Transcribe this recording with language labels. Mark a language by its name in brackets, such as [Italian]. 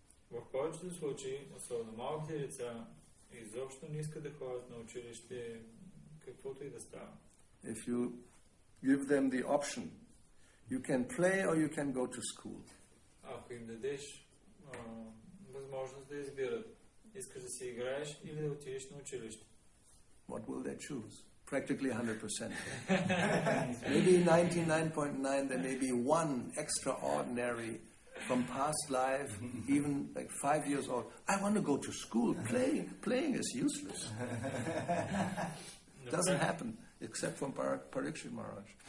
[Bulgarian] В повечето случаи, особено малките деца, изобщо не искат да ходят на училище, каквото и да става. [English] If you give them the option, you can play or you can go to school. [Bulgarian] Ако им дадеш възможност да избират, искаш да си играеш или да отидеш на училище. [English] What will they choose? Practically 100%. Maybe 99.9, there may be one extraordinary from past life, even like 5 years old. I want to go to school. Playing is useless. Doesn't happen, except from Parikshit Maharaj.